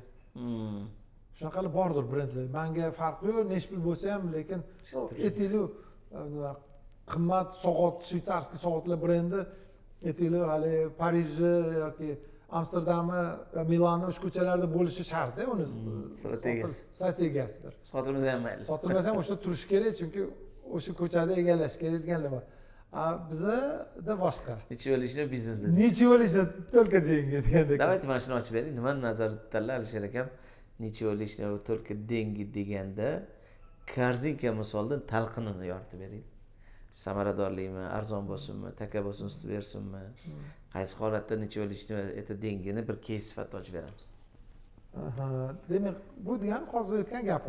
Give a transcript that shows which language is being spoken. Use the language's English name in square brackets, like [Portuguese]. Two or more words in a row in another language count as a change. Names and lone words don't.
[Uzbek] Shunaqalar bordir brendlar. Menga farqi yo'q, nech pul bo'lsa ham, lekin aytaylik, qimmat soat, shvetsarskiy soatlar brendi, aytaylik, hali Parij yoki Amsterdammi, Milonni o'sha ko'chalarda bo'lishi shart-da, uni strategiyasidir. Sotilmasa ham mayli. Sotilmasa ham o'sha turish kerak, chunki o'sha ko'chada egallash kerak deganlar bor. Bizda boshqa. Nechiyolishni biznesda. Nechiyolishni [Russian] только деньги [Uzbek] degandek. Давайте mana shuni ochib bering. Nimani nazarda tutadilar Alisher akam? Nechiyolishni va [Russian] только деньги [Uzbek] deganda korzinka misoldan talqinini yoritib bering. Samaradorlikmi, arzon bo'lsinmi, taka bo'lsin, usti bersinmi? Qaysi holatda nechiyolishni va dengini bir keys sifatida ochib beramiz. Demak, bu degan hozir aytgan gapim.